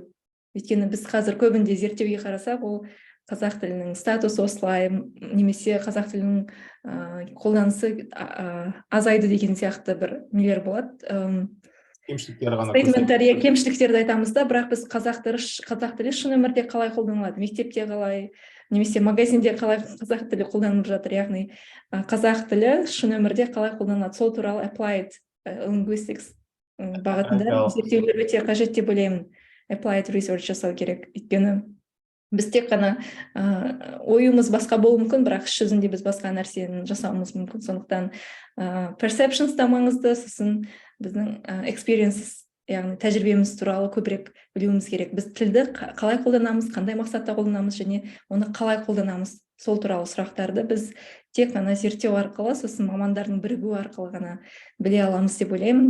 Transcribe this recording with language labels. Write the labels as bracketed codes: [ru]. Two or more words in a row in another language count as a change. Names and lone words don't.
[kk] Өйткені біз қазір көбінде зерттеуге қарасақ, ол қазақ тілінің статусы осылай, немесе қазақ тілінің қолданысы азайды деген сияқты бір нелер болады. Кемшіліктерді айтамыз да, бірақ біз қазақ тілі шын өмірде қалай қолданылады, мектепте қалай, немесе магазинде қалай қазақ тілі қолданылып жатыр, яғни қазақ тілі шын өмірде қалай қолданылады, сол туралы [en] applied linguistics [kk] бағытында зерттеулер өте қажет деп ойлаймын. [en] applied research [kk] жасау керек. Өйткені біз тек қана ойымыз басқа болуы мүмкін, бірақ іс жүзінде біз басқа нәрсені жасауымыз мүмкін. Сондықтан perceptions да маңызды, сосын біздің experiences, яғни тәжірибеміз туралы көбірек білуіміз керек. Біз тілді қалай қолданамыз, қандай мақсатта қолданамыз және оны қалай қолданамыз, сол туралы сұрақтарды біз тек қана зерттеу арқылы, сосын мамандардың бірігуі арқылы ғана біле аламыз деп ойлаймын.